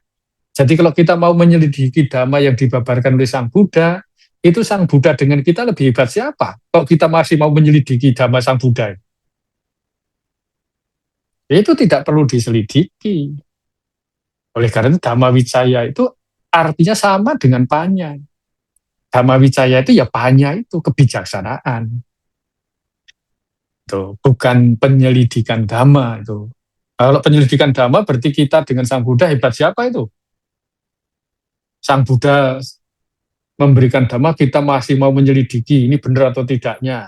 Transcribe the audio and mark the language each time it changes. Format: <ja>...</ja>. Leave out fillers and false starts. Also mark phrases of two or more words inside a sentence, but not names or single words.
<id>Jadi kalau kita mau menyelidiki Dhamma yang dibabarkan oleh Sang Buddha, itu Sang Buddha dengan kita lebih hebat siapa? Kalau kita masih mau menyelidiki Dhamma Sang Buddha, itu tidak perlu diselidiki. Oleh karena itu</id> <pi>Dhamma Wicaya</pi> <id>itu artinya sama dengan panya.</id> <pi>Dhamma Wicaya</pi> <id>itu ya panya itu kebijaksanaan. Itu bukan penyelidikan Dhamma itu. Kalau penyelidikan Dhamma berarti kita dengan Sang Buddha hebat siapa itu? Sang Buddha memberikan Dhamma, kita masih mau menyelidiki ini benar atau tidaknya.</id>